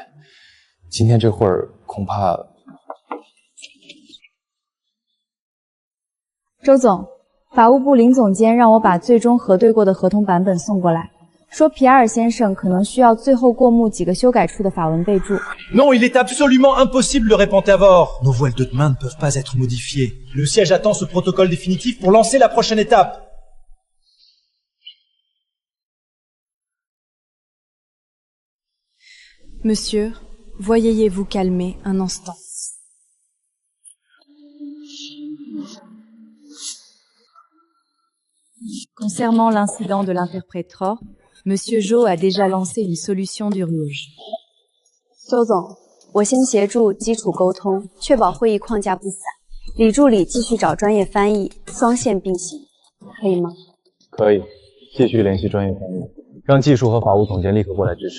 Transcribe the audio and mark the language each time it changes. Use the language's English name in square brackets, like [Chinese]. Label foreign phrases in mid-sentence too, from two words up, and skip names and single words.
[Chinese] 今天这会儿恐怕…… 周总，法务部林总监让我把最终核对过的合同版本送过来，说皮埃尔先生可能需要最后过目几个修改处的法文备注。 [French] Non, il est absolument impossible, le répond Tavor. Nos voiles de demain ne peuvent pas être modifiées. Le siège attend ce protocole définitif pour lancer la prochaine étape. Monsieur, veuillez vous calmer un instant. Concernant l'incident de l'interpréteur, Monsieur Zhou a déjà lancé une solution d'urgence. [Chinese] 周总，我先协助基础沟通，确保会议框架不散。李助理继续找专业翻译，双线并行，可以吗？可以，继续联系专业翻译。让技术和法务总监立刻过来支持。